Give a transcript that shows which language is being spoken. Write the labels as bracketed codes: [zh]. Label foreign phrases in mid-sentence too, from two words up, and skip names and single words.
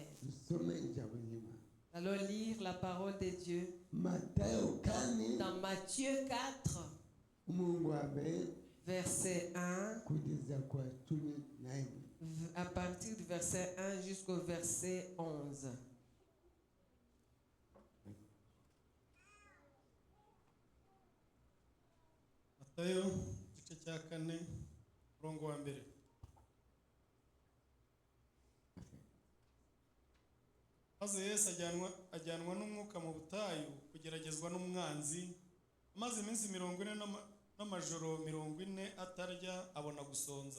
[fr] Allons lire la parole de Dieu. Dans Matthieu 4, verset 1, à partir du verset 1 jusqu'au verset 11. [rw] Matayo igice cya 4 murongo wa mbere. Maze Yesu ajyanwa n'umwuka mu butayu kugeragezwa n'umwanzi, amaze iminsi 40 n'amajoro 40 atarya, abona gusonza.